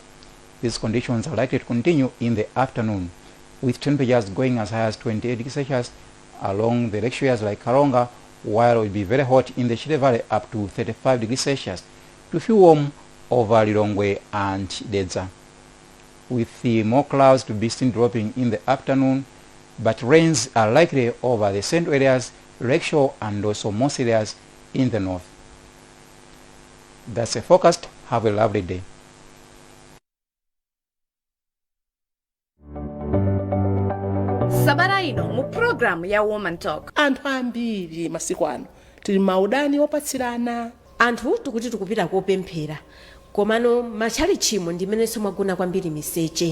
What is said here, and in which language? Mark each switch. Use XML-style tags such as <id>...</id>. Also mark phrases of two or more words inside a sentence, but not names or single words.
<en>These conditions are likely to continue in the afternoon, with temperatures going as high as 28 degrees Celsius along the lakeshore areas like Karonga, while it will be very hot in the Shire Valley up to 35 degrees Celsius, to feel warm over Lilongwe and Dedza, with the more clouds to be seen dropping in the afternoon, but rains are likely over the central areas, lakeshore and also most areas in the north. That's a forecast. Have a lovely day.</en> <ny>Sabara ino mu program ya Woman Talk. Anthu ambiri masiku ano tili maudani opatsirana. Anthu tukuti tikupita kopemphera, komano machali chimo ndimenenso mwagona kwambiri miseche.</ny>